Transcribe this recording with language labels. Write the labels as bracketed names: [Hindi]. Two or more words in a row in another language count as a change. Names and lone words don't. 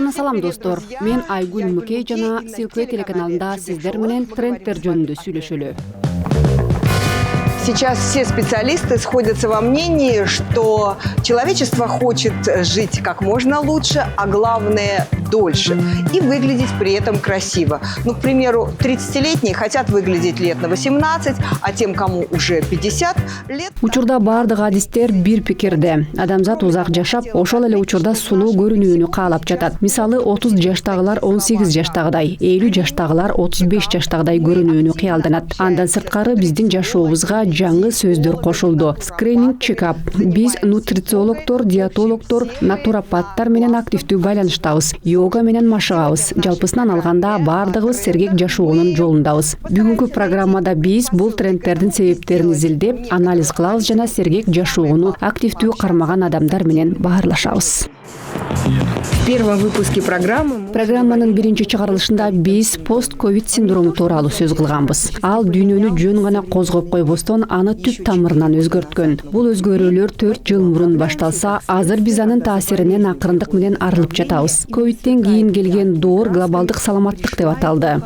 [Kyrgyz] Салам достор, мен Айгүл Мүкей жана Силкы телеканалында сиздер менен трендтер жөнүндө сүйлөшөлү. [Russian] Сейчас все специалисты сходятся во мнении, что человечество хочет жить как можно лучше, а главное – дольше. И выглядеть при этом красиво. Ну, к примеру, 30-летние хотят выглядеть лет на 18, а тем, кому уже 50 лет… [Kyrgyz] Учурда бардык адистер бир пикирде. Адамзат узак жашап, ошол эле учурда сулуу көрүнүүнү каалап жатат. Мисалы, 30 жаштагылар 18 жаштагыдай, 50 жаштагылар 35 жаштагыдай көрүнүүнү кыялданат. Андан сырткары биздин жашообузга жаңы сөздөр кошулду. Скрининг чекап. Биз нутрициологдор, диетологдор, натуропаттар менен активдүү байланыштабыз. Йога менен машыгабыз. Жалпысынан алганда бардыгыбыз сергек жашоонун жолундабыз. Бүгүнкү программада биз бул трендтердин себептерин изилдеп, анализ кылабыз жана сергек жашоону активдүү кармаган адамдар менен баарлашабыз. [Russian] В первом выпуске [Kyrgyz] программанын биринчи чыгарылышында биз пост-ковид синдрому тууралуу сөз кылганбыз. Ал дүйнөнү жөн гана козгоп койбостон, аны түп тамырынан өзгөрткөн. Бул өзгөрүүлөр 4 жыл мурун башталса, азыр биз анын таасиринен акырындык менен арылып жатабыз. Ковидтен кийин келген доор глобалдык саламаттык деп аталды.